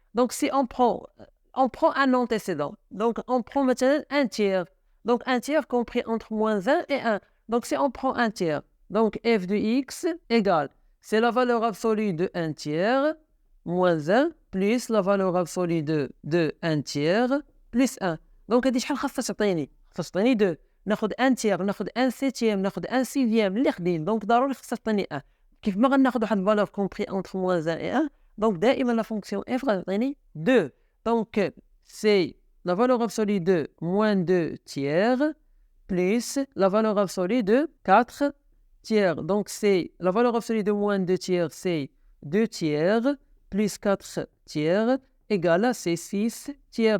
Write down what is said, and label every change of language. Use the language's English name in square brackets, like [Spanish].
[French] Donc, si on prend un antécédent, donc on prend maintenant un tiers. Donc, un tiers compris entre moins 1 et 1. Donc, si on prend un tiers, donc f de x égale, c'est la valeur absolue de 1 tiers moins 1 plus la valeur absolue de 1 tiers plus 1. [Arabic] Donc, هذه شحال خاصها تعطيني؟ خاصها تعطيني 2. ناخذ 1 tiers, ناخذ 1 septième, ناخذ 1 sixième, اللي خدين. Donc, ضروري خاصها تعطيني 1. كيف ما غناخذ واحد [French] valeur compris entre moins 1 et 1, [Arabic] donc دائما la fonction f غتعطيني 2. [French] Donc, c'est la valeur absolue de moins 2 tiers plus la valeur absolue de 4 tiers. Donc, c'est la valeur absolue de moins 2 tiers, c'est 2 tiers plus 4 tiers égale à 6 tiers.